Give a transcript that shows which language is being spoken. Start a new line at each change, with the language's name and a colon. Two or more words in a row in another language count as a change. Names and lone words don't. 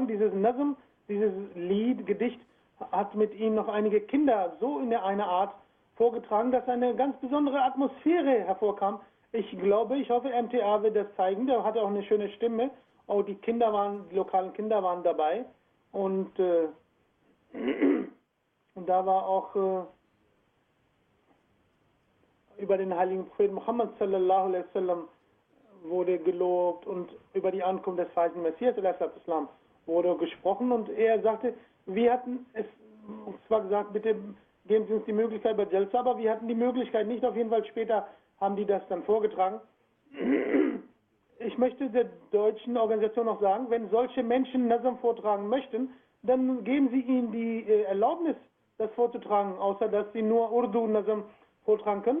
German: Dieses Nazm, dieses Lied, Gedicht, hat mit ihm noch einige Kinder so in einer Art vorgetragen, dass eine ganz besondere Atmosphäre hervorkam. Ich glaube, ich hoffe, MTA wird das zeigen. Der hatte auch eine schöne Stimme. Auch die lokalen Kinder waren dabei. Und da war auch über den heiligen Propheten Muhammad
Arabic: صلى الله عليه وسلم
German: wurde gelobt und über die Ankunft des verheißenen Messias Islam wurde gesprochen und er sagte, wir hatten es zwar gesagt, bitte geben Sie uns die Möglichkeit bei Jalsa, aber wir hatten die Möglichkeit nicht, auf jeden Fall später haben die das dann vorgetragen. Ich möchte der deutschen Organisation noch sagen, wenn solche Menschen Nazm vortragen möchten, dann geben Sie ihnen die Erlaubnis, das vorzutragen, außer dass sie nur Urdu Nazm vortragen können.